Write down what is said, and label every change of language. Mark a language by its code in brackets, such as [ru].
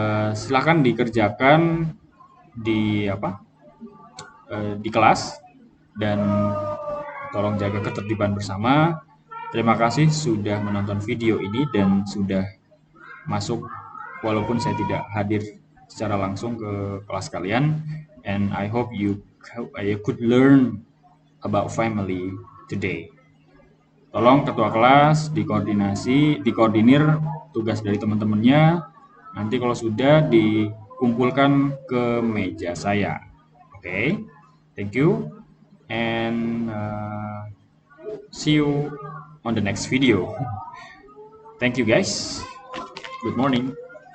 [id] Silakan dikerjakan di kelas dan tolong jaga ketertiban bersama. Terima kasih sudah menonton video ini dan sudah masuk walaupun saya tidak hadir secara langsung ke kelas kalian. [en] And I hope you could learn about family today. [id] Tolong ketua kelas dikoordinir tugas dari teman-temannya. Nanti kalau sudah dikumpulkan ke meja saya. [en] Oke, thank you and see you on the next video. Thank you guys. Good morning.